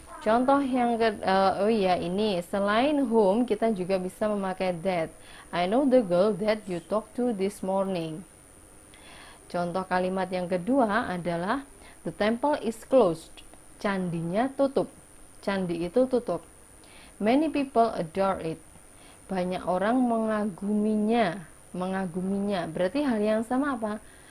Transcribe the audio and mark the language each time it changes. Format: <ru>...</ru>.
<id>Contoh yang ini selain whom kita juga bisa memakai that.</id> <en>I know the girl that you talked to this morning.</en> <id>Contoh kalimat yang kedua adalah</id> <en>the temple is closed.</en> <id>Candinya tutup. Candi itu tutup.</id> <en>Many people adore it.</en> <id>Banyak orang mengaguminya. Berarti hal yang sama apa?</id>